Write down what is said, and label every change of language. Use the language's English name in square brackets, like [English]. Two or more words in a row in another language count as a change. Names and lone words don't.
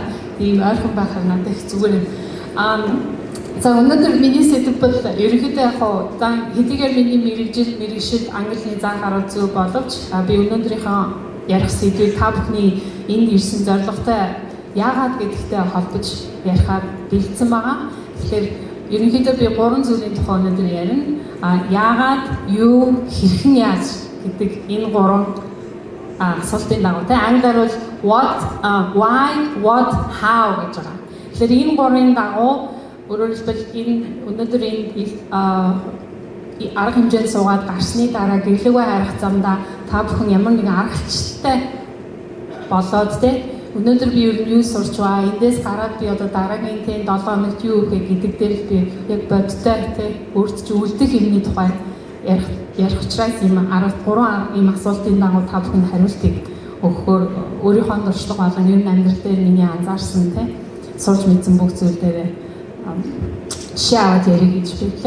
[Mongolian] Тийм ойрхон байхаар надад их зүгээр. За өнөөдөр миний сэдв бол ерөнхийдөө яг за хэдийгээр миний мэрэгжил англи хэлний зан гарал зөв боловч би өнөөдрийнхөө ярих сэдвийг та бүхний энд ирсэн зорилготой яагаад гэдэгтэй холбож ярихаар бэлдсэн байгаа. Тэгэхээр ерөнхийдөө би 3 зүйлийн тухай өнөөдөр ярина. Яагаад, юу, хэрхэн яаж гэдэг энэ 3 асуултын дагуу англиар бол [English] what, why, what, how [Mongolian] гэж байгаа. Тэгэхээр энэ 3-ын дагуу өөрөөр хэлбэл энэ өнөөдөр энэ арга хэмжээнд суугаад гарсны дараа гэрлэгөө харах замдаа та бүхэн ямар нэгэн арга хэмжээтэй болоод өнөөдөр би ер нь юу сурч байгаа, эндээс гараад би одоо дараагийн 7 хоногт юу өгөх гэдэг дээр би яг бодтой өөртөө үлдэх юмны тухай ярих учраас ийм 3 ийм асуултын дагуу та бүхэнд хариултыг өгөхөөр өөрийнхөө дуршлаг болон ер нь амьдрал дээр миний анзаарсан сурч мэдсэн бүх зүйл дээр жишээ аваад ярих гэж бодлоо.